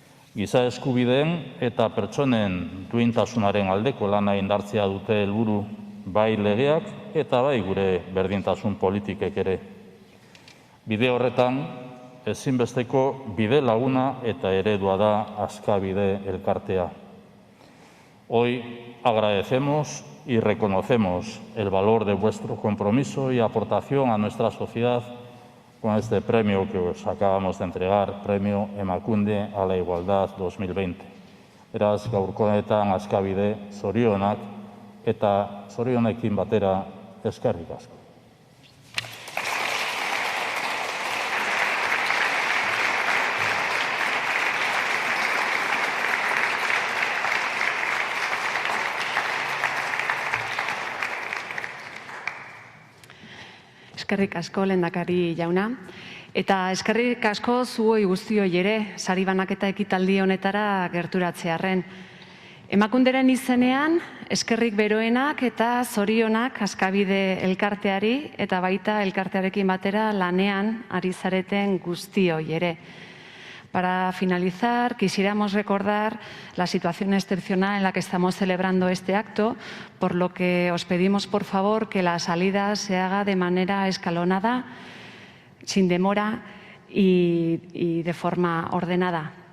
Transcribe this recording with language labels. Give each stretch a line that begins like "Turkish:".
Basque: Giza eskubideen eta pertsonen duintasunaren aldeko lana indartzea dute helburu bai legeak eta bai gure berdintasun politikek ere. Bide horretan, ezinbesteko bide laguna eta eredua da Askabide elkartea.
Spanish: Hoy agradecemos y reconocemos el valor de vuestro compromiso y aportación a nuestra sociedad con este premio que os acabamos de entregar, Premio Emakunde a la Igualdad 2020.
Basque: Beraz, gaurko honetan Askabide zorionak eta zorionekin batera eskerrik asko. Eskerrik asko lehendakari jauna. Eta eskerrik asko zuoi guztioi ere, sari banaketa ekitaldi honetara gerturatzearren. Emakunderen izenean, eskerrik beroenak eta zorionak Askabide elkarteari eta baita elkartearekin batera lanean ari zareten guztioi ere.
Spanish: Para finalizar, quisiéramos recordar la situación excepcional en la que estamos celebrando este acto, por lo que os pedimos, por favor, que la salida se haga de manera escalonada, sin demora y de forma ordenada.